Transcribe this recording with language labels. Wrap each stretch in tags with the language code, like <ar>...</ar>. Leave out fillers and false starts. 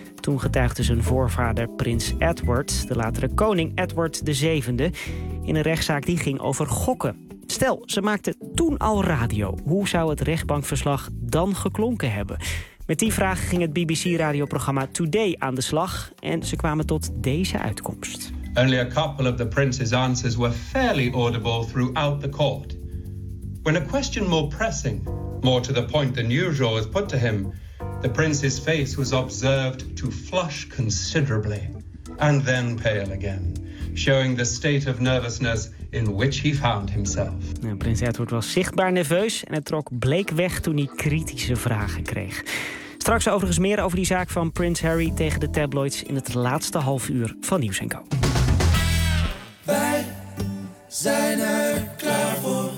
<nl>Toen getuigde zijn voorvader prins Edward, de latere koning Edward de VII, in een rechtszaak die ging over gokken. Stel, ze maakte toen al radio. Hoe zou het rechtbankverslag dan geklonken hebben? Met die vraag ging het BBC-radioprogramma Today aan de slag en ze kwamen tot deze uitkomst.</nl> <en>Only a couple of the prince's answers were fairly audible throughout the court. When a question more pressing, more to the point than usual, was put to him, the prince's face was observed to flush considerably and then pale again, showing the state of nervousness in which he found himself.</en> <nl>Nou, prins Edward was zichtbaar nerveus en het trok bleek weg toen hij kritische vragen kreeg. Straks overigens meer over die zaak van prins Harry tegen de tabloids in het laatste half uur van Nieuws & Co. Wij zijn er klaar voor.</nl>